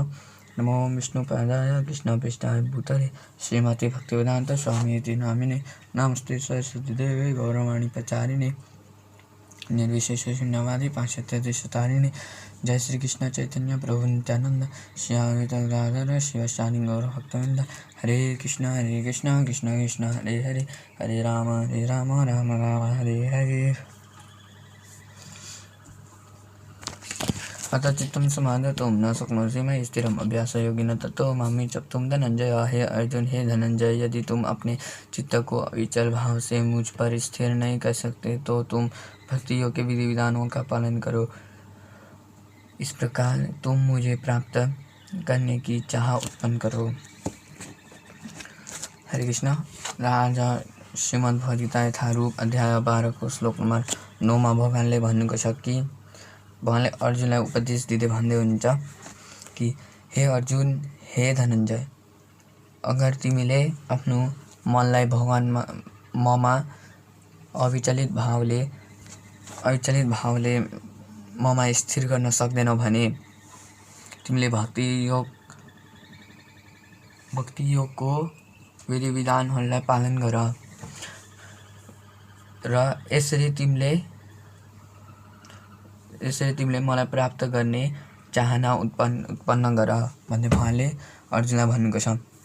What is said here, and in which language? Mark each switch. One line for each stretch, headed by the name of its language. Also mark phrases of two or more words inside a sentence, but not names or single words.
Sanskrit: नमो विष्णुपादाय कृष्णप्रेष्ठाय भूतले श्रीमते भक्तिवेदांत स्वामीति नामिने। नमस्ते सरस्वती देवे गौरवाणी प्रचारिणे। निर्विशेष शून्यवादी पाश्चात्य देशतारिणी। जय श्री कृष्ण चैतन्य प्रभु नित्यानंद श्री अद्वैत शिवशानी गौर भक्तवृंद। हरे कृष्ण कृष्ण कृष्ण हरे हरे, हरे राम राम राम हरे हरे। अतः चित्तं समाधत्तुं न शक्नोषि मयि स्थिरम् अभ्यासयोगिनः ततो मां चप्तुं धनंजय।
Hindi: हे अर्जुन, हे धनंजय, यदि तुम अपने चित्त को अविचल भाव से मुझ पर स्थिर नहीं कर सकते तो तुम भक्ति योग के विधि विधानों का पालन करो। इस प्रकार तुम मुझे प्राप्त करने की चाह उत्पन्न करो।
Sanskrit: हरे कृष्ण।
Nepali: राजा श्रीमद् भगवद्गीता यथारूप अध्याय 12 को श्लोक नम्बर 9 मा भगवानले भन्नुको छ कि भगवानले अर्जुनलाई उपदेश दिँदै भन्दै हुनुहुन्छ कि हे अर्जुन, हे धनञ्जय, अगर तिमीले आफ्नो मनलाई भगवानमा ममा अविचलित भावले ममा स्थिर गर्न सक्दैनौ भने तिमीले भक्ति योगको विधि विधानहरूलाई पालन गर र यसरी तिमीले मलाई प्राप्त गर्ने चाहना उत्पन्न गर भन्ने भगवानले अर्जुनलाई भन्नुको छ।